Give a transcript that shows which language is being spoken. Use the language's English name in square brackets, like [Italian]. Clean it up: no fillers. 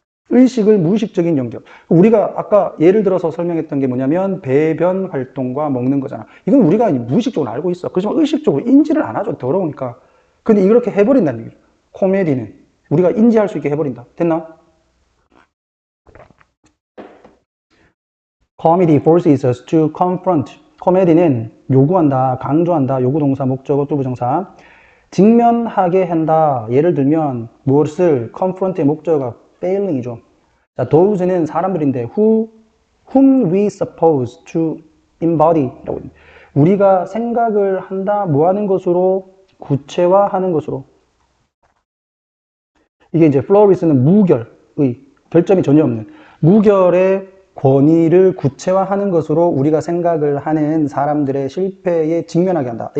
[Korean] 의식을 무의식적인 연결. 우리가 아까 예를 들어서 설명했던 게 뭐냐면 배변 활동과 먹는 거잖아. 이건 우리가 무의식적으로 알고 있어. 그렇지만 의식적으로 인지를 안 하죠. 더러우니까. 근데 이렇게 해버린다는 얘기죠. 코미디는 우리가 인지할 수 있게 해버린다. 됐나? [English] Comedy forces us to confront. [Korean] 코미디는 요구한다, 강조한다, 요구동사, 목적어, 뚜부정사. 직면하게 한다. 예를 들면 무엇을 confront의 목적어가 failing이죠. [English] 자, those는 [Korean] 사람들인데 [English] whom we suppose to embody. [Korean] 우리가 생각을 한다, 뭐 하는 것으로? 구체화하는 것으로. 이게 이제 플로리스는 무결의, 결점이 전혀 없는 무결의 권위를 구체화하는 것으로 우리가 생각을 하는 사람들의 실패에 직면하게 한다.